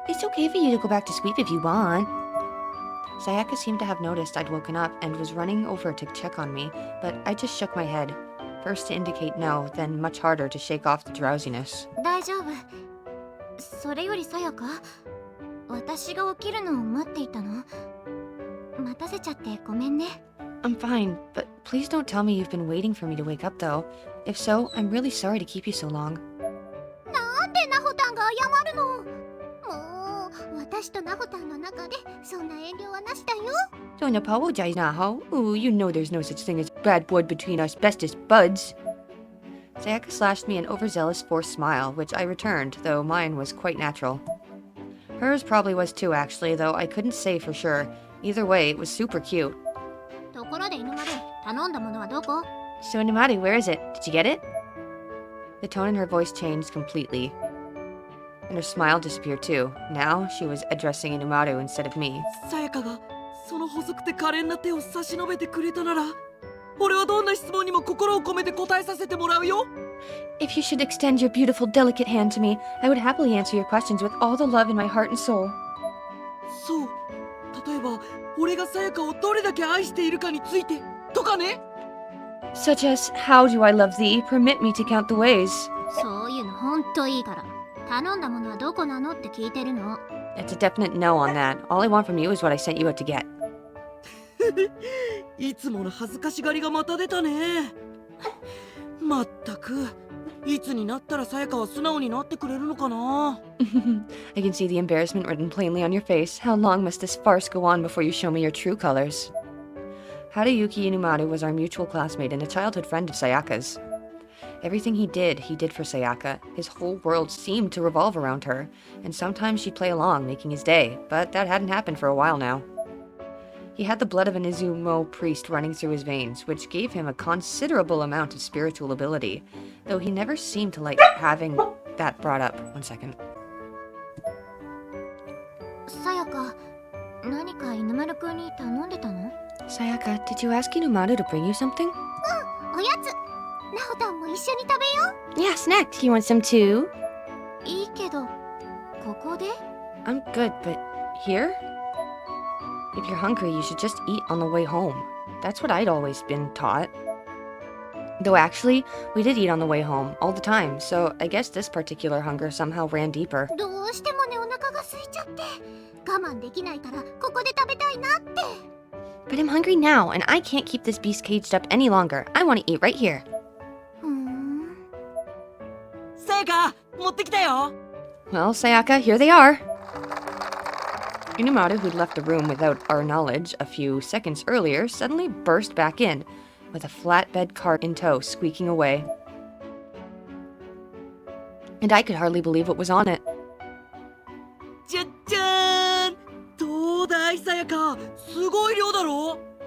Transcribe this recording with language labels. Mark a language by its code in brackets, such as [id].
[en] It's okay for you to go back to sleep if you want. Sayaka seemed to have noticed I'd woken up and was running over to check on me, but I just shook my head. First to indicate no, then much harder to shake off the drowsiness. [ja] 大丈夫。それよりさやか、私が起きるのを待っていたの？待たせちゃってごめんね。 [en] I'm fine, but please don't tell me you've been waiting for me to wake up, though. If so, I'm really sorry to keep you so long. [ja] なんでナホタンが謝るの？もう、私とナホタンの中でそんな遠慮はなしだよ。 [en] Don't apologize, Naho. Ooh, you know there's no such thing as bad blood between us bestest buds. Sayaka slashed me an overzealous forced smile, which I returned, though mine was quite natural. Hers probably was too, actually, though I couldn't say for sure. Either way, it was super cute. [ja] ところで犬丸、頼んだものはどこ？ [en] So, Inumaru, where is it? Did you get it? The tone in her voice changed completely. And her smile disappeared too. Now, she was addressing Inumaru instead of me. [ja] さやかがその細くて可憐な手を差し伸べてくれたなら、俺はどんな質問にも心を込めて答えさせてもらうよ。 [en] If you should extend your beautiful, delicate hand to me, I would happily answer your questions with all the love in my heart and soul. [ja] そう、例えば俺がさやかをどれだけ愛しているかについてとかね。 [en] Such as, how do I love thee? Permit me to count the ways. [ja] そういうのほんといいから。頼んだものはどこなのって聞いてるの。 [en] It's a definite no on that. All I want from you is what I sent you out to get. [ja] いつもの恥ずかしがりがまた出たね。まったく、いつになったらさやかは素直になってくれるのかな。 [en] I can see the embarrassment written plainly on your face. How long must this farce go on before you show me your true colors? Haruyuki Inumaru was our mutual classmate and a childhood friend of Sayaka's. Everything he did for Sayaka. His whole world seemed to revolve around her, and sometimes she'd play along, making his day, but that hadn't happened for a while now. He had the blood of an Izumo priest running through his veins, which gave him a considerable amount of spiritual ability, though he never seemed to like having that brought up. 1 second. [ja] さやか、何か犬丸くんに頼んでたの？ [en] Sayaka, did you ask Inumaru to bring you something? [ja] おやつ。ナホタンも一緒に食べよ [en] Yeah, snack. Do you want some too? [ja] う。いいけど、ここで？ [en] I'm good, but here? If you're hungry, you should just eat on the way home. That's what I'd always been taught. Though actually, we did eat on the way home, all the time, so I guess this particular hunger somehow ran deeper. [ja] どうしてもね、お腹が空いちゃって。我慢できないから、ここで食べたいなって。 [en] But I'm hungry now, and I can't keep this beast caged up any longer. I want to eat right here. [ja] さやか、持ってきたよ。 [en] Well, Sayaka, here they are. Inumaru, who'd left the room without our knowledge a few seconds earlier, suddenly burst back in, with a flatbed cart in tow squeaking away. And I could hardly believe what was on it. [ja] じゃっじゃーん。どうだいさやか、すごい量だろ。